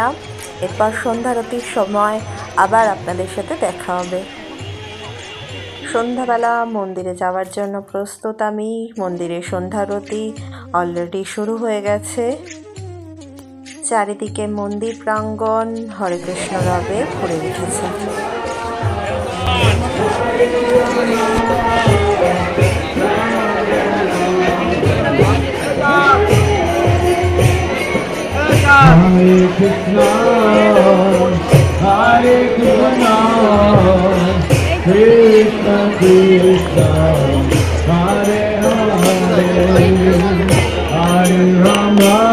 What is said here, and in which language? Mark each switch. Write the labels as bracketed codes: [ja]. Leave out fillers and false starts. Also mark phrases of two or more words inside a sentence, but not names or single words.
[bn] এরপর সন্ধ্যারতির সময় আবার আপনাদের সাথে দেখা হবে। সন্ধ্যাবেলা মন্দিরে যাওয়ার জন্য প্রস্তুত আমি। মন্দিরে সন্ধ্যারতি অলরেডি শুরু হয়ে গেছে। চারিদিকে মন্দির প্রাঙ্গণ হরে কৃষ্ণ রবে ভরে উঠেছে। [sa] Hare Krishna, Hare Krishna, Krishna Krishna, Hare Hare, Hare Rama,